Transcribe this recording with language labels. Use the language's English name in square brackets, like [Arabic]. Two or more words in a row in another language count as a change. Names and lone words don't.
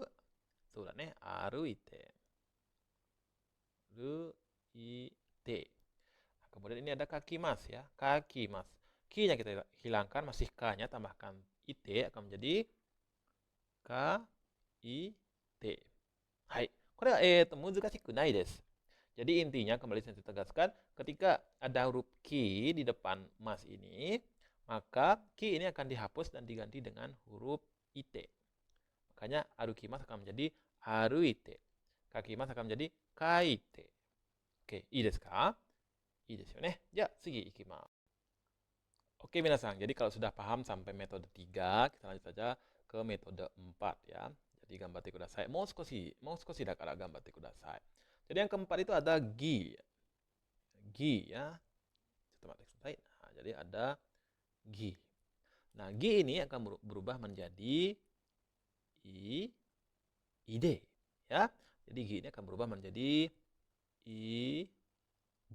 [Indonesian] Sudah nih, aru ite. Aru ite. Nah, kemudian ini ada kakimas ya, kakimas. Ki-nya kita hilangkan, masih k-nya tambahkan ite akan menjadi ka ite. Hai. [Japanese] これは難しくないです. [Indonesian] Jadi intinya kembali saya tegaskan, ketika ada huruf ki di depan mas ini, maka ki ini akan dihapus dan diganti dengan huruf ite. Makanya arukimasu akan menjadi aruite. Kakimasu akan menjadi kaite. Oke, [Japanese] いいですか? いいですよね。じゃ、次行きます. [Indonesian] Oke, minasan. Jadi kalau sudah paham sampai metode 3, kita lanjut saja ke metode 4 ya. Jadi [Japanese] 頑張ってください. もう少しだから頑張ってください. [Indonesian] Jadi yang keempat itu ada gi. Gi ya. Nah, jadi ada gi. Nah, gi ini akan berubah menjadi ide ya. Jadi gi ini akan berubah menjadi ide.